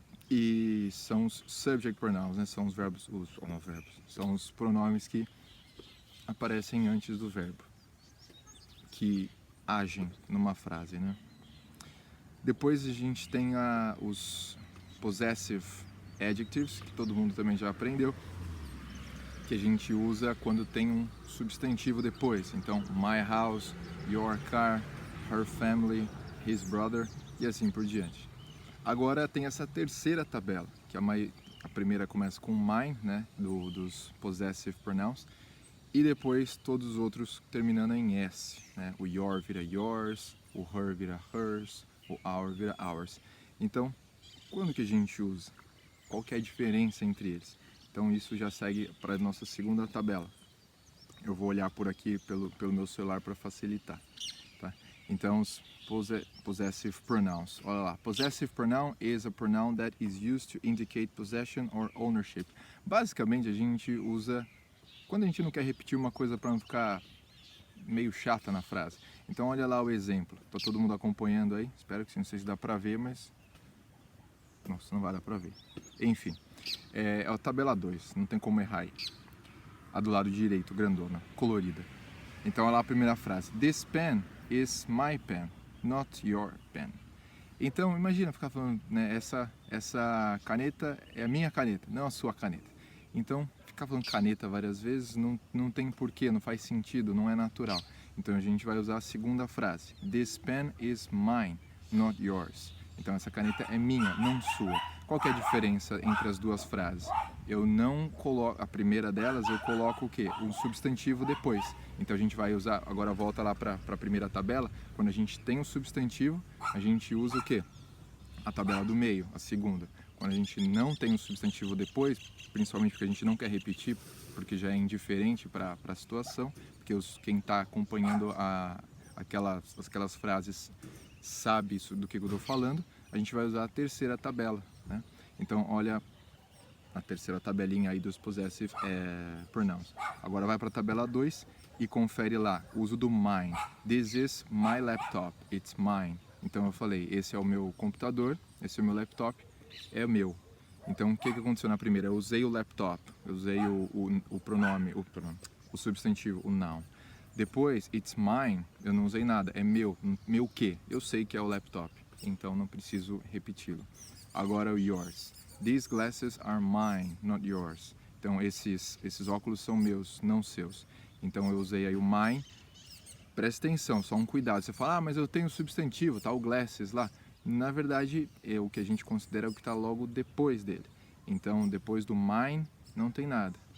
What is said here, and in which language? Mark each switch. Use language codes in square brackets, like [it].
[pt] E são os subject pronouns, né, são os verbos, são os pronomes que aparecem antes do verbo, que agem numa frase, né? Depois a gente tem os possessive adjectives, que todo mundo também já aprendeu, que a gente usa quando tem um substantivo depois. [en] Então, my house, your car, her family, his brother [pt] e assim por diante. Agora tem essa terceira tabela, que a primeira começa com mine, né, dos possessive pronouns, e depois todos os outros terminando em S, né? O your vira yours, o her vira hers, o our vira ours. Então, quando que a gente usa? Qual que é a diferença entre eles? Então isso já segue para a nossa segunda tabela. Eu vou olhar por aqui pelo meu celular para facilitar, tá? Então, os possessive pronouns. Olha lá. [en] Possessive pronoun is a pronoun that is used to indicate possession or ownership. [pt] Basicamente, a gente usa quando a gente não quer repetir uma coisa para não ficar meio chata na frase. Então, olha lá o exemplo. Tá todo mundo acompanhando aí? Espero que sim, não sei se dá para ver, mas... Nossa, não vai dar para ver. Enfim, é a tabela 2, não tem como errar aí. A do lado direito, grandona, colorida. Então, olha lá a primeira frase. [en] This pen is my pen, not your pen. [pt] Então, imagina ficar falando, né, essa caneta é a minha caneta, não a sua caneta. Então, ficar falando caneta várias vezes não tem porquê, não faz sentido, não é natural. Então, a gente vai usar a segunda frase. [en] This pen is mine, not yours. [pt] Então, essa caneta é minha, não sua. Qual que é a diferença entre as duas frases? Eu não coloco, a primeira delas, eu coloco o quê? Um substantivo depois. Então, a gente vai usar, agora volta lá para a primeira tabela, quando a gente tem um substantivo, a gente usa o quê? A tabela do meio, a segunda. Quando a gente não tem um substantivo depois, principalmente porque a gente não quer repetir, porque já é indiferente para a situação, porque quem está acompanhando aquelas frases sabe isso do que eu estou falando, a gente vai usar a terceira tabela, né? Então, olha a terceira tabelinha aí dos possessive pronouns. Agora vai para a tabela 2 e confere lá o uso do mine. [en] This is my laptop, it's mine. [pt] Então eu falei, esse é o meu computador, esse é o meu laptop, é meu. Então o que aconteceu na primeira? Eu usei o laptop, eu usei o pronome, o substantivo, o noun. Depois, [en] it's mine, [pt] eu não usei nada, é meu. Meu o quê? Eu sei que é o laptop, então não preciso repeti-lo. Agora o yours. [en] These glasses are mine, not yours. [pt] Então esses óculos são meus, não seus. Então eu usei aí o mine. Presta atenção, só um cuidado. Você fala, mas eu tenho substantivo, tá o glasses lá. Na verdade, o que a gente considera o que está logo depois dele. Então, depois do mine, não tem nada.